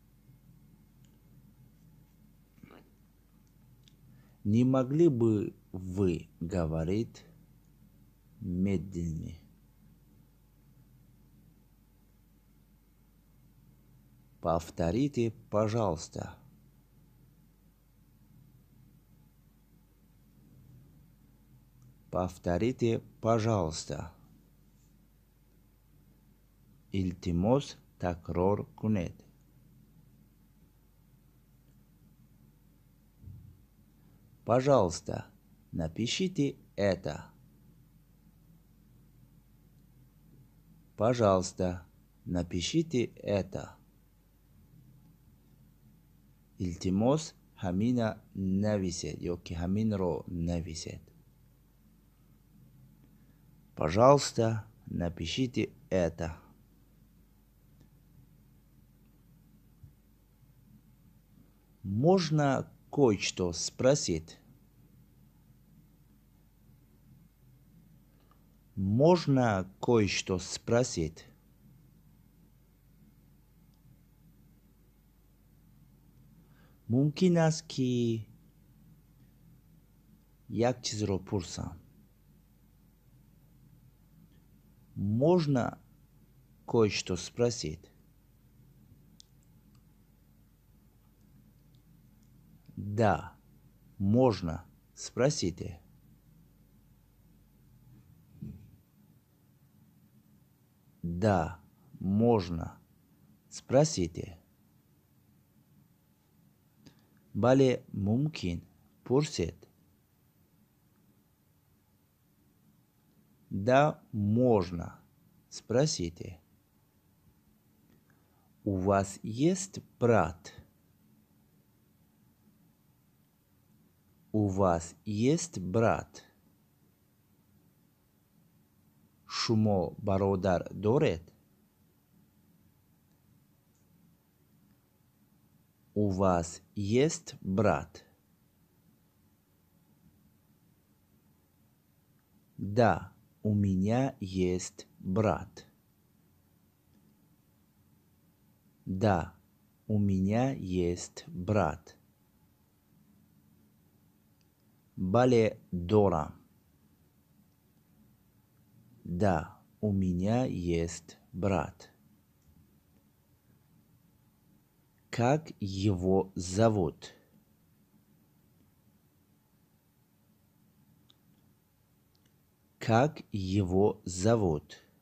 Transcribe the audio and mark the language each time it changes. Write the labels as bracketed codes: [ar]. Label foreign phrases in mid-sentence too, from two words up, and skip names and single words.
[ru] Не могли бы вы говорить медленнее? Повторите, пожалуйста. Повторите, пожалуйста. [tg] Илтимос такрор кунед. [ru] Пожалуйста, напишите это. Пожалуйста, напишите это. [tg] Илтимос хамина нависет, ёки хаминро нависет. [ru] Пожалуйста, напишите это. Можно кое-что спросить? Можно кое-что спросить? [tg] Мумкин аст ки як чизро пурсам. [ru] Можно кое-что спросить? Да, можно. Спросите. Да, можно. Спросите. [tg] Бале мумкин. Пурсет. [ru] Да, можно. Спросите. У вас есть брат? У вас есть брат? [tg] Шумо бародар доред? [ru] У вас есть брат? Да, у меня есть брат. Да, у меня есть брат. [tg] Бале дора. [ru] Да, у меня есть брат. Как его зовут? Как его зовут?